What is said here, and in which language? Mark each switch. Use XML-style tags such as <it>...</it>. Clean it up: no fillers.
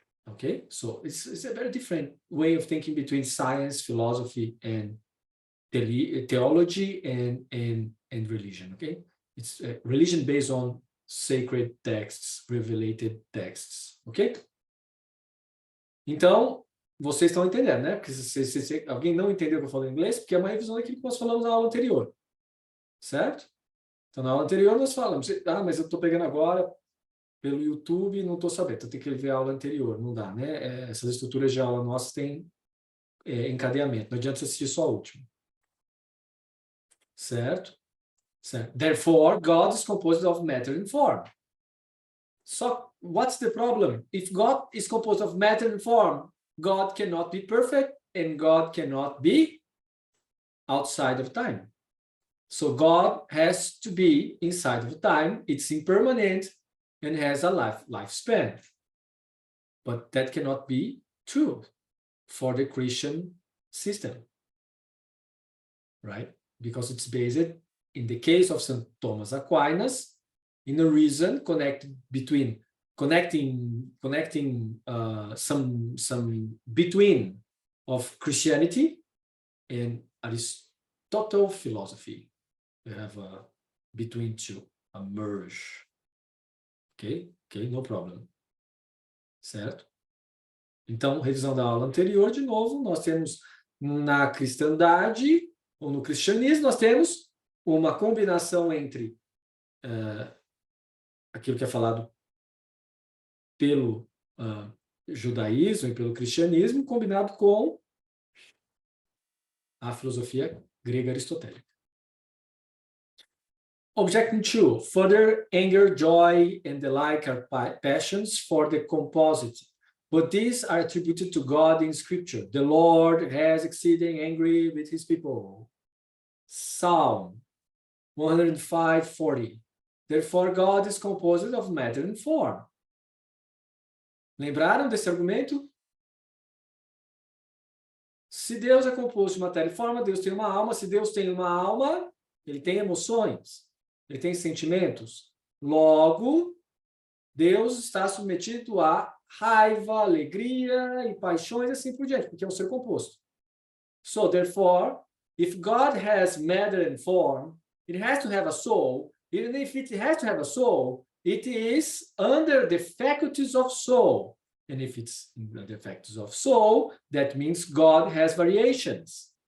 <en>Okay, so it's a very different way of thinking between science, philosophy, and theology and religion. Okay, it's religion based on sacred texts, revelated texts. Ok?</en> <pt>Então, vocês estão entendendo, né? Porque se alguém não entendeu o que eu falo em inglês, porque é uma revisão daquilo que nós falamos na aula anterior. Certo? Então, na aula anterior nós falamos, mas eu estou pegando agora pelo YouTube e não estou sabendo, então tem que ver a aula anterior, não dá, né? Essas estruturas de aula nossas têm encadeamento, não adianta você assistir só a última. Certo? Certo.</pt> <en>Therefore, God is composed of matter and form. So, what's the problem? If God is composed of matter and form, God cannot be perfect and God cannot be outside of time. So God has to be inside of time. It's impermanent and has a lifespan. But that cannot be true for the Christian system, right? Because it's based, in the case of St. Thomas Aquinas, in a reason connecting some between of Christianity and Aristotle philosophy. We have a between two, a merge. Ok, no problem.</en> <pt>Certo? Então, revisão da aula anterior, de novo, nós temos na cristandade, ou no cristianismo, nós temos uma combinação entre aquilo que é falado pelo judaísmo e pelo cristianismo, combinado com a filosofia grega aristotélica.</pt> <en>Objection 2. Further, anger, joy, and the like are passions for the composite, but these are attributed to God in Scripture. The Lord has exceeding angry with his people. Psalm 105:40. Therefore, God is composed of matter and form.</en> <pt>Lembraram desse argumento? Se Deus é composto de matéria e forma, Deus tem uma alma. Se Deus tem uma alma, ele tem emoções, ele tem sentimentos. Logo, Deus está submetido a raiva, alegria e paixões e assim por diante, porque é um ser composto.</pt> <en>So, therefore, if God has matter and form, it has to have a soul. Even if it has to have a soul, it is under the faculties of soul. And if it's under the faculties of soul, that means God has variations.</en>